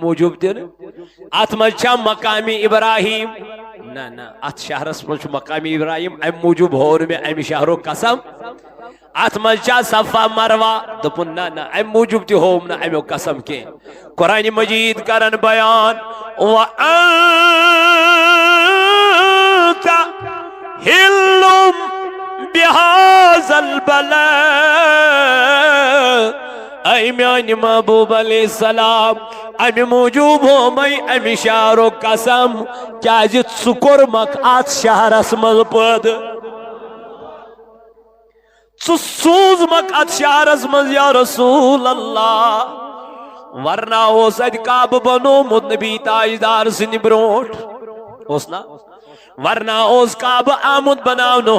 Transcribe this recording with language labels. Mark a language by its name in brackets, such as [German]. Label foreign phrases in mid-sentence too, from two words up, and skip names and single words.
[Kashmiri] موٗجوٗب تہِ نہٕ اتھ منٛز چھا مقامِ ابراہیم نہ نہ اتھ شہرس منٛز چھُ مقامِ ابراہیم امہِ موٗجوٗب ہوو نہٕ مےٚ امہِ شہرُک قسم اتھ منٛز چھا صفا مروا دوٚپُن نہ نہ امہِ موٗجوٗب تہِ ہووُم نہٕ امیُک قسم کینٛہہ قرآن مجیٖد کرن بیان وَأَنتَ [Arabic] حِلٌّ بِهَذَا الْبَلَدِ [Kashmiri] اے میانہِ محبوب [Arabic] علیہ السلام [Kashmiri] امہِ موٗجوٗب ہومے امہِ شہرُک قسم کیازِ ژٕ کوٚرمکھ اتھ شہرس منٛز پٲدٕ ژٕ سوٗزمکھ اتھ شہرس منٛز [Arabic] یا رسول اللہ [Kashmiri] ورنہ اوس اتہِ کعبہٕ بنومُت نبی تاجدار سٕنٛدِ برونٛٹھ اوس نا ورنہ اوس کعبہ آمُت بناونہٕ